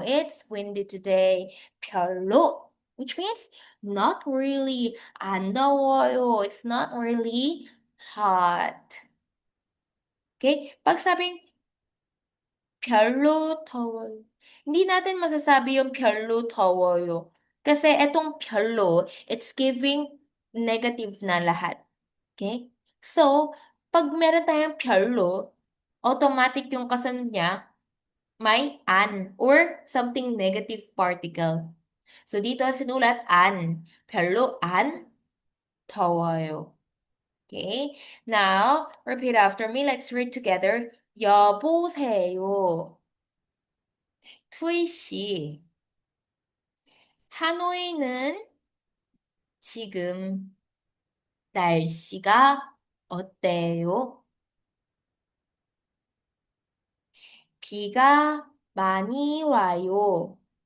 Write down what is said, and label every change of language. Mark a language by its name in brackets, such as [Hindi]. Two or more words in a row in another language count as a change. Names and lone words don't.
[English] It's windy today. 별로. Which means not really. [Korean] 안 더워요. [English] It's not really hot. [Filipino] Okay? Pag sabing [Korean] 별로 더워요. [Filipino] hindi natin masasabi yung [Korean] 별로 더워요. [Filipino] Kasi etong 별로, [English] it's giving negative [Filipino] na lahat. [English] Okay? [Filipino] So, pag meron tayong 별로, automatic yung kasunod niya, may [English] an or something negative particle. So, [Filipino] dito sinulat an. [Korean] 별로 안 더워요. [English] Okay? Now, repeat after me. Let's read together. [Korean] 여보세요. 투이 씨, 하노이는 지금 날씨가 어때요? 비가 많이 와요.